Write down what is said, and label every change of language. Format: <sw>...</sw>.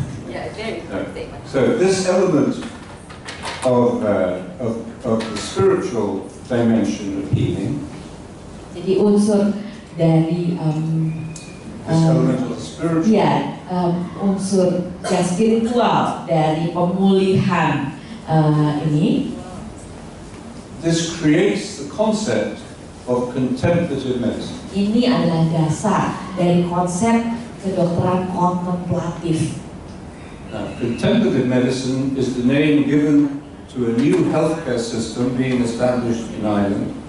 <en>Yeah, very important statement. So this element of the spiritual dimension of healing.</en> <id>Jadi unsur dari</id> <en>this element of the spiritual.</en> <id>Ya, unsur yang spiritual dari pemulihan ini.</id> <en>This creates the concept of contemplative medicine.</en> <id>Ini adalah dasar dari konsep kedokteran kontemplatif.</id> <en>Contemplative medicine is the name given to a new healthcare system being established in Ireland.</en>